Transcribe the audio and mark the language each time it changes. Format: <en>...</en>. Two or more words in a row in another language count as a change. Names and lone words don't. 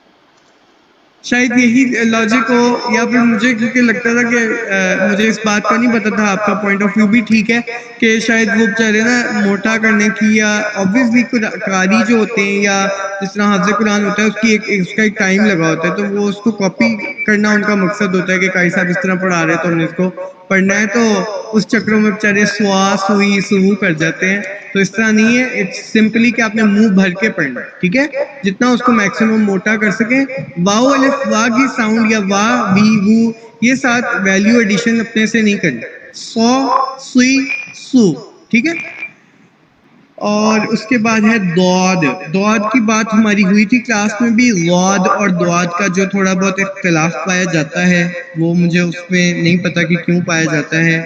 <ur>شاید یہی لاجک ہو، یا پھر مجھے کیونکہ لگتا تھا کہ مجھے اس بات کا نہیں پتا تھا، آپ کا</ur> <en>point of view</en> <ur>بھی ٹھیک ہے کہ شاید وہ بیچارے نا موٹا کرنے کی، یا آبویسلی قاری جو ہوتے ہیں یا جس طرح حافظ قرآن ہوتا ہے اس کا ایک ٹائم لگا ہوتا ہے، تو وہ اس کو کاپی کرنا ان کا مقصد ہوتا ہے کہ قاری صاحب اس طرح پڑھا رہے تو ہم نے اس کو پڑھنا ہے، تو اس چکروں میں بیچارے سوا، سوئی، سو کر جاتے ہیں. تو اس طرح نہیں ہے،</ur> <en>it's simply</en> <ur>کہ آپ نے منہ بھر کے پڑھنا ہے، ٹھیک ہے، جتنا اس کو میکسیمم موٹا کر سکیں. واو الف وا کی ساؤنڈ یا وا وی وو یہ ساتھ</ur> <en>value addition</en> <ur>اپنے سے نہیں کرنا، سو، سوئی، سو، ٹھیک ہے. اور اس کے بعد ہے دعاد. دعاد کی بات ہماری ہوئی تھی کلاس میں بھی. ضاد اور دعاد کا جو تھوڑا بہت اختلاف پایا جاتا ہے وہ مجھے اس میں نہیں پتا کہ کیوں پایا جاتا ہے.</ur>